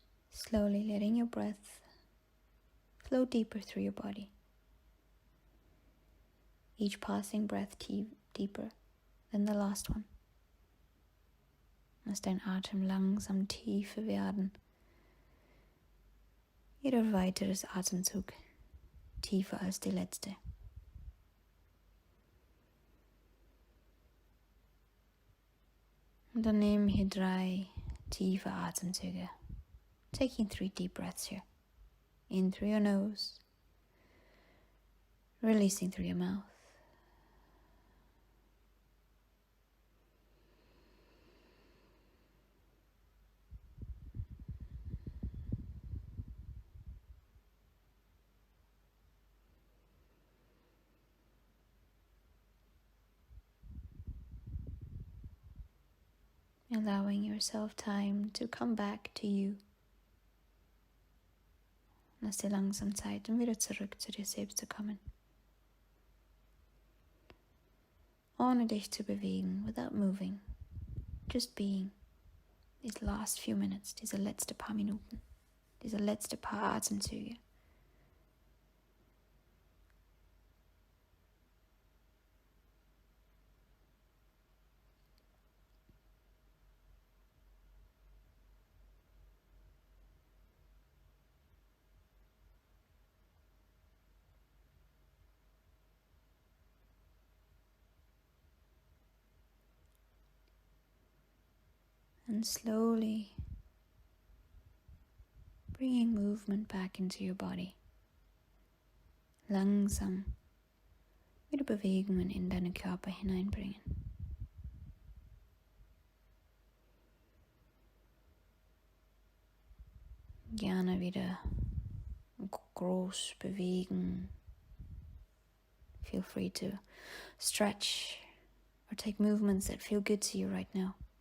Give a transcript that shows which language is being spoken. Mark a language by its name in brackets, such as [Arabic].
[English] Slowly letting your breath flow deeper through your body. Each passing breath deeper then the last one. [German] Lass dein Atem langsam tiefer werden. Jeder weitere Atemzug tiefer als die letzte. Und dann nehmen hier 3 tiefe Atemzüge. [English] Taking 3 deep breaths here. In through your nose. Releasing through your mouth. Allowing yourself time to come back to you. [German] Lass dir langsam Zeit, um wieder zurück zu dir selbst zu kommen. Ohne dich zu bewegen, [English] without moving. Just being. These last few minutes, [German] diese letzte paar Minuten, diese letzte paar Atemzüge. [English] And slowly bringing movement back into your body. [German] Langsam wieder Bewegungen in deinen Körper hineinbringen. Gerne wieder groß bewegen. [English] Feel free to stretch or take movements that feel good to you right now.